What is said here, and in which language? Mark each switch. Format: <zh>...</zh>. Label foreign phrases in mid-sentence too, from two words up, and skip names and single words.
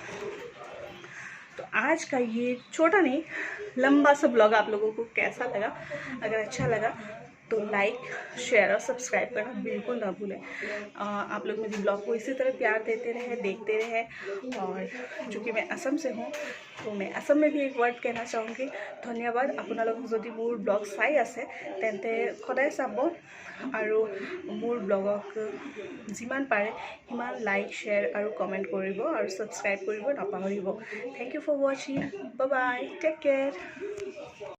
<hi>तो आज का ये छोटा नहीं लंबा सा ब्लॉग आप लोगों को कैसा लगा? अगर अच्छा लगा तो लाइक, शेयर और सब्सक्राइब करना बिल्कुल ना भूलें। आप लोग मेरी ब्लॉग को इसी तरह प्यार देते रहे, देखते रहे। और चूँकि मैं असम से हूँ, तो मैं असम में भी एक वर्ड कहना चाहूँगी, धन्यवाद।</hi> <as>আপোনালোকক যদি মোৰ ব্লগ চাই আছে তেন্তে সদায় চাব আৰু মোৰ ব্লগক যিমান পাৰে সিমান লাইক, শ্বেয়াৰ আৰু কমেণ্ট কৰিব আৰু ছাবস্ক্ৰাইব কৰিব নাপাহৰিব।</as> <en>Thank you for watching. Bye bye, take care.</en>